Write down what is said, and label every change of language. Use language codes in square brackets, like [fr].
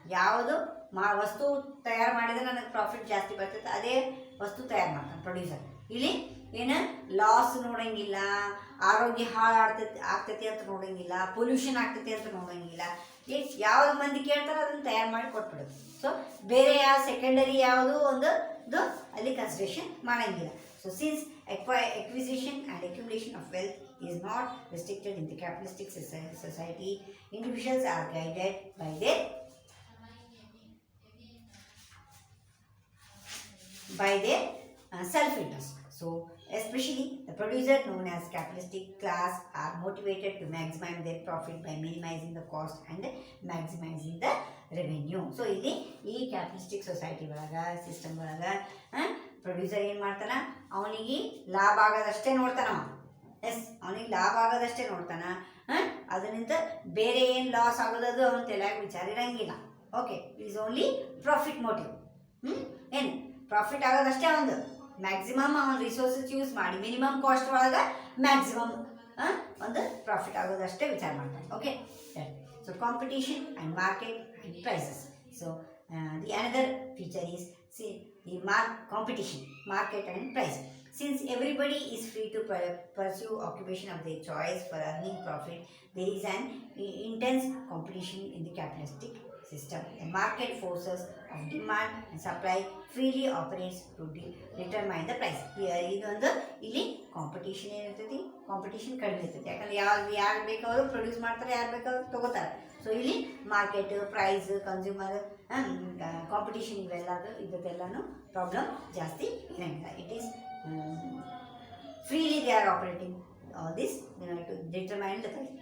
[kn] ಯಾವುದು ವಸ್ತು ತಯಾರು ಮಾಡಿದರೆ ನನಗೆ ಪ್ರಾಫಿಟ್ ಜಾಸ್ತಿ ಬರ್ತೈತೆ ಅದೇ ವಸ್ತು ತಯಾರು ಮಾಡ್ತಾನೆ ಪ್ರೊಡ್ಯೂಸರ್. ಇಲ್ಲಿ ಏನು ಲಾಸ್ ನೋಡೋಂಗಿಲ್ಲ, ಆರೋಗ್ಯ ಆಗ್ತೈತಿ ಅಂತ ನೋಡೋಂಗಿಲ್ಲ, ಪೊಲ್ಯೂಷನ್ ಆಗ್ತೈತಿ ಅಂತ ನೋಡೋಂಗಿಲ್ಲ. ಯಾವ್ದು ಮಂದಿ ಕೇಳ್ತಾರೋ ಅದನ್ನು ತಯಾರು ಮಾಡಿ ಕೊಟ್ಬಿಡೋದು. ಸೊ ಬೇರೆ ಯಾವ ಸೆಕೆಂಡರಿ ಯಾವುದು ಒಂದು ಅಲ್ಲಿ ಕನ್ಸಿಡರೇಷನ್ ಮಾಡೋಂಗಿಲ್ಲ. [en] So since acquisition and accumulation of wealth is not restricted in the capitalistic society, individuals are guided by their self-interest. So Especially the producer known as capitalistic class are motivated to maximize their profit by minimizing the cost and maximizing the revenue. [kn] So ಇಲ್ಲಿ ಈ capitalistic society ಒಳಗ system ಒಳಗ producer ಏನು ಮಾಡ್ತಾನ, ಅವನಿಗೆ ಲಾಭ ಆಗೋದಷ್ಟೇ ನೋಡ್ತಾನ. S, ಅವನಿಗೆ ಲಾಭ ಆಗೋದಷ್ಟೇ ನೋಡ್ತಾನ. ಅದರಿಂದ ಬೇರೆ ಏನು ಲಾಸ್ ಆಗೋದದು ಅವನ ತಲೆಯಾಗ ವಿಚಾರ ಇರಂಗಿಲ್ಲ. Okay, [en] It is only profit motive. [kn] ಏನು ಪ್ರಾಫಿಟ್ ಆಗೋದಷ್ಟೇ ಒಂದು ಮ್ಯಾಕ್ಸಿಮಮ್ ಅವನ ರಿಸೋರ್ಸಸ್ ಯೂಸ್ ಮಾಡಿ ಮಿನಿಮಮ್ ಕಾಸ್ಟ್ ಒಳಗೆ ಮ್ಯಾಕ್ಸಿಮಮ್ ಒಂದು ಪ್ರಾಫಿಟ್ ಆಗೋದಷ್ಟೇ ವಿಚಾರ ಮಾಡ್ತಾನೆ. [en] Okay, so competition and market and prices. So the another feature is the competition, market and price. Since everybody is free to pursue occupation of their choice for earning profit, there is an intense competition in the capitalistic system. The market forces of demand and supply freely operates to determine the price. [kn] ಇದೊಂದು ಇಲ್ಲಿ competition ಏನಿರ್ತೈತಿ, competition ಕಡಿಮೆ ಇರ್ತೈತಿ. ಯಾಕಂದ್ರೆ ಯಾರು ಬೇಕಾದ್ರು produce ಮಾಡ್ತಾರೆ, ಯಾರು ಬೇಕಾದ್ರೂ ತಗೋತಾರೆ. ಸೊ ಇಲ್ಲಿ ಮಾರ್ಕೆಟ್, ಪ್ರೈಸ್, ಕನ್ಸ್ಯೂಮರ್ ಕಾಂಪಿಟೇಷನ್ ಇದೆಲ್ಲನೂ ಪ್ರಾಬ್ಲಮ್ ಜಾಸ್ತಿ ಇರಂಗಿಲ್ಲ. [en] It is freely they are operating all this to determine the price.